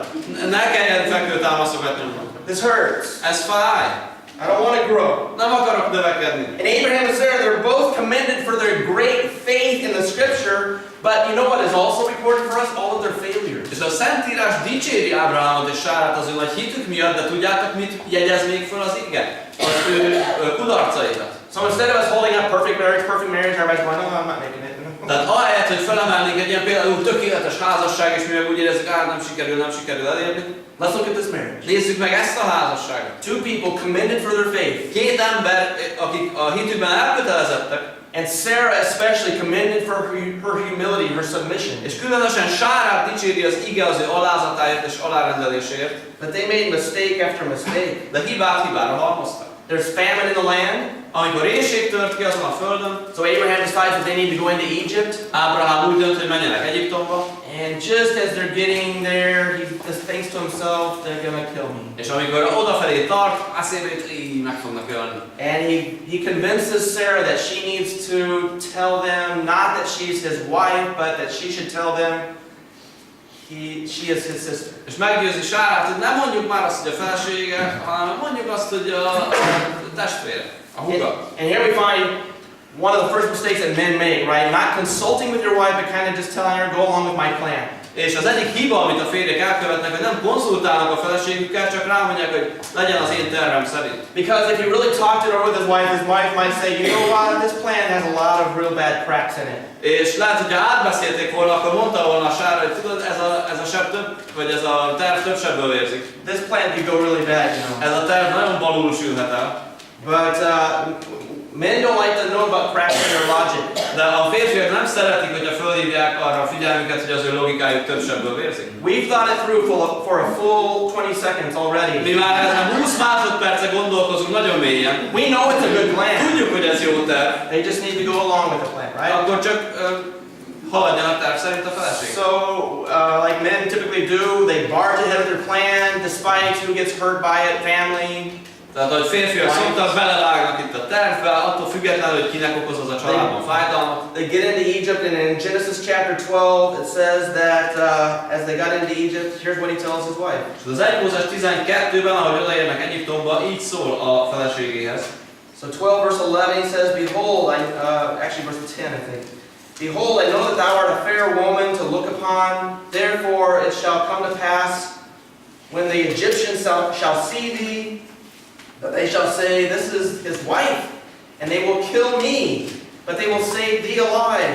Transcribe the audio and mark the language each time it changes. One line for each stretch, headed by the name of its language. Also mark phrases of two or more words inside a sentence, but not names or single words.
Hungarian: Ne kelljen fekvőtámaszokat nyomnom.
English: This hurts.
Hungarian: Ez fáj.
English: I don't want to grow.
Hungarian: Nem akarok növekedni.
English: And Abraham and Sarah, they're both commended for their great faith in the scripture, but you know what is also recorded for us? All of their failures.
Hungarian: És a Szentírás dicséri Ábrahámot és Sárát az ő nagy hitük miatt, de tudjátok mit jegyez még föl az ige? Az ő kudarcaikat.
English: So instead of us holding up perfect marriage, everybody's going, oh, I'm not making it.
Hungarian: Tehát ahelyett, hogy felemelnénk egy ilyen például tökéletes házasság, és mi meg úgy érezzük, nem sikerül elérni.
English: Let's look at this marriage.
Hungarian: Nézzük meg ezt a házasságot.
English: Two people commended for their faith.
Hungarian: Két ember, akik a hitükben elkötelezettek,
English: and Sarah especially commended for her humility, her submission.
Hungarian: És különösen Sárát dicséri az ige az ő alázatáért és alárendeléséért.
English: But they made mistake after mistake.
Hungarian: De hibára halmoztak.
English: There's famine in the land.
Hungarian: Amikor éhség tört ki azon a földön,
English: so Abraham decides that they need to go into Egypt.
Hungarian: Ábrahám úgy dönt, hogy menjenek Egyiptomba.
English: And just as they're getting there, he just thinks to himself, they're gonna kill me.
Hungarian: És amikor odafelé tart, eszébe jut, meg fognak ölni.
English: And he convinces Sarah that she needs to tell them, not that she's his wife, but that she should tell them she is his sister.
Hungarian: És meggyőzi Sárát, hogy nem mondjuk már azt, hogy a felesége, hanem mondjuk azt, hogy a testvére, a húga.
English: And here we find one of the first mistakes that men make, right? Not consulting with your wife, but kind of just telling her, go along with my plan.
Hungarian: És az egyik hiba, amit a férjek elkövetnek, hogy nem konzultálnak a feleségükkel, csak rámondják, hogy legyen az én tervem szerint.
English: Because if he really talked it over with his wife might say, you know what, this plan has a lot of real bad cracks in it.
Hungarian: És lehet, hogyha átbeszélték volna, akkor mondta volna a Sára, hogy tudod, ez a seb több, vagy ez a terv több sebből érzik.
English: This plan could go really bad, you know.
Hungarian: Ez a terv nagyon balul sülhet el.
English: But men don't like to know about cracks in their logic.
Hungarian: De a férfiak nem szeretik, hogyha fölhívják arra a figyelmüket, hogy az ő logikájuk több sebből vérzik.
English: We've thought it through for a full 20 seconds already.
Hungarian: Mi már ezen 20 másodperce gondolkozunk nagyon mélyen.
English: We know it's a good plan.
Hungarian: Tudjuk, hogy ez jó terv.
English: They just need to go along with the plan, right?
Hungarian: Akkor csak haladjon a terv szerint a feleség.
English: So, like men typically do, they barge ahead of their plan despite who gets hurt by it, family.
Hungarian: Tehát, ahogy férfiak szoktak, belevágnak itt a tervbe, attól függetlenül, hogy kinek okoz az a családban fájdalmat.
English: They get into Egypt, and in Genesis chapter 12, it says that as they got into Egypt, here's what he tells his wife.
Hungarian: És az 1 Mózes 12-ben, ahogy odaérnek Egyiptomba, így szól a feleségéhez.
English: So 12 verse 11 says, behold, actually verse 10 I think. Behold, I know that thou art a fair woman to look upon, therefore it shall come to pass, when the Egyptians shall see thee, that they shall say, this is his wife, and they will kill me, but they will save thee alive.